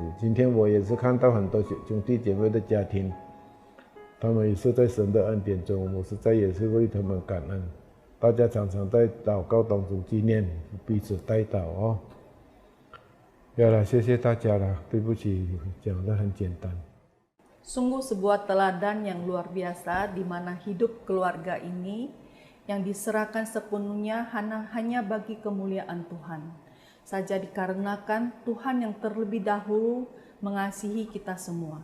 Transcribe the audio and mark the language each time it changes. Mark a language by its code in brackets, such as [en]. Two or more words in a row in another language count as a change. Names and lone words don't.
[zh] 今天我也是看到很多兄弟姐妹的家庭。他们也是在神的恩典中，我实在也是为他们感恩。大家常常在祷告当中纪念，彼此代祷哦。 [id] ya lah， [zh] 谢谢大家了，对不起，讲得很简单。 [id] Sungguh sebuah teladan yang luar biasa di mana hidup keluarga ini yang diserahkan sepenuhnya hanya bagi kemuliaan Tuhan. Saja dikarenakan Tuhan yang terlebih dahulu mengasihi kita semua.